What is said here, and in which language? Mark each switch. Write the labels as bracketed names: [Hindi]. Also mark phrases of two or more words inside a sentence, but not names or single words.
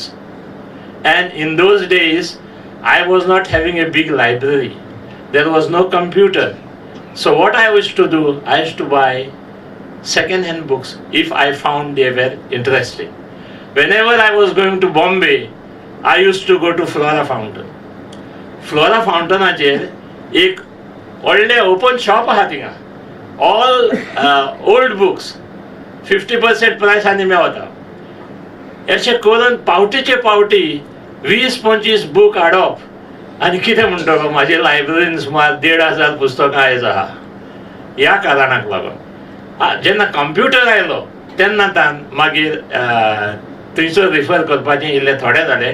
[English] And in those days, I was not having a big library. There was no computer. So what I used to do, I used to buy second-hand books if I found they were interesting. Whenever I was going to Bombay, I used to go to Flora Fountain. [Konkani] Flora Fountain एक व्हडलें [English] open shop [Konkani] आहा थिंगा. [English] All old books, 50% [Konkani] प्रायसांनी मेळटा. अशें करून पावटीचे पावटी 20-25 बूक हाडप आनी कितें म्हणटलो म्हाजे लायब्ररीन सुमार 1,500 पुस्तकां आयज आहा. ह्या कारणाक लागून जेन्ना कंप्युटर आयलो तेन्ना मागीर थंयसर रिफर करपाचें इल्लें थोडें जालें.